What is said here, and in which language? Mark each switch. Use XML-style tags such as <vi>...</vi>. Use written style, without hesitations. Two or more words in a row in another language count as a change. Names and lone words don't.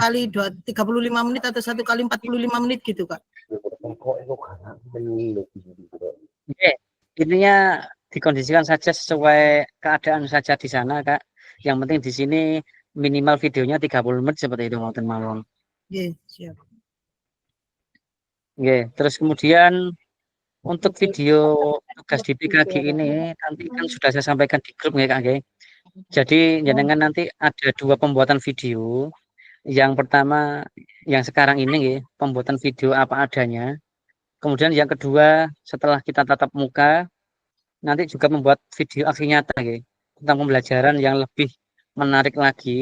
<id>kali 35 menit atau 1 kali 45 menit gitu, Kak. Oke, intinya dikondisikan saja sesuai keadaan saja di sana, Kak. Yang penting di sini minimal videonya 30 menit seperti itu</id> <jv>ngoten mawon.</jv> <id>Nggih, siap. Oke, terus kemudian untuk video tugas di PKG ini nanti kan sudah saya sampaikan di grup nggih, Kak nggih. Jadi jenengan nanti ada 2 pembuatan video. Yang pertama yang sekarang ini nggih, pembuatan video apa adanya. Kemudian yang kedua setelah kita tatap muka nanti juga membuat video aksi nyata nggih, tentang pembelajaran yang lebih menarik lagi.</id>